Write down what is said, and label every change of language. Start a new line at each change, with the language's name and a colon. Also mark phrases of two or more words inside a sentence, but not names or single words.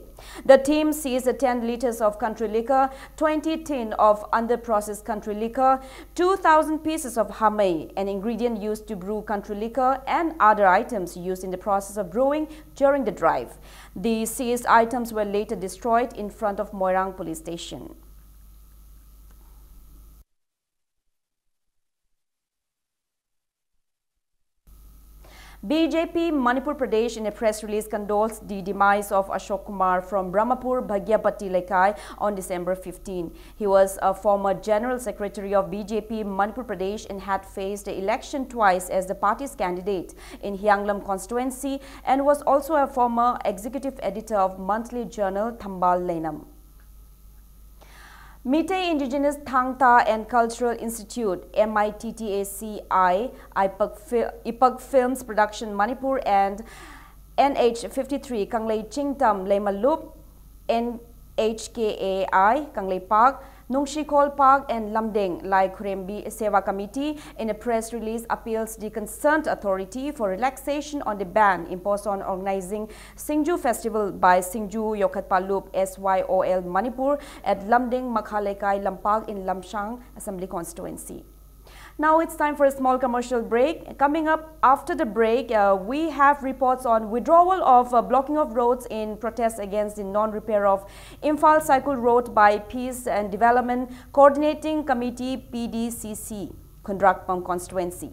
English: The team seized 10 liters of country liquor, 20 tin of under-processed country liquor, 2,000 pieces of hamay, an ingredient used to brew country liquor, and other items used in the process of brewing during the drive. The seized items were later destroyed in front of Moirang Police Station. BJP Manipur Pradesh in a press release condoles the demise of Ashok Kumar from Brahmapur Bhagyapati Lekai on December 15. He was a former General Secretary of BJP Manipur Pradesh and had faced the election twice as the party's candidate in Hyanglam constituency and was also a former executive editor of monthly journal Thambal Lenam. Meitei Indigenous Thangta and Cultural Institute, MITTACI, IPAC Films Production Manipur and NH53 Kanglei Chingtam Lemalup, NHKAI Kanglei Park, Nungshikol Park and Lamdeng Lai Khurembi Seva Committee in a press release appeals the concerned authority for relaxation on the ban imposed on organizing Singju Festival by Singju Yokatpalup SYOL Manipur at Lamdeng Makhalekai Lampak in Lamshang Assembly Constituency. Now it's time for a small commercial break. Coming up after the break, we have reports on withdrawal of blocking of roads in protest against the non-repair of Imphal Cycle Road by Peace and Development Coordinating Committee PDCC, Kundrakpam Constituency.